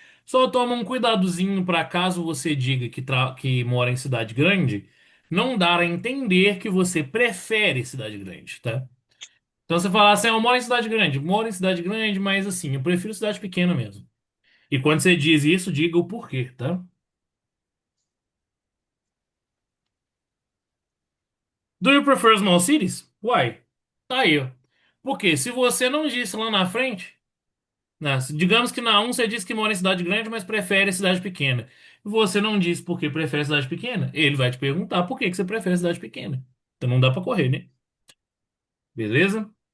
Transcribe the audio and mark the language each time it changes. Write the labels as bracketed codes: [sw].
[pt] Só toma um cuidadozinho para caso você diga que mora em cidade grande, não dar a entender que você prefere cidade grande, tá? Então você fala assim, eu moro em cidade grande, mas assim, eu prefiro cidade pequena mesmo. E quando você diz isso, diga o porquê, tá? [en] Do you prefer small cities? Why? [pt] Tá aí, ó. Porque se você não disse lá na frente, né, digamos que na um você disse que mora em cidade grande, mas prefere cidade pequena. Você não disse por que prefere cidade pequena, ele vai te perguntar por que que você prefere cidade pequena. Então não dá pra correr, né? Beleza?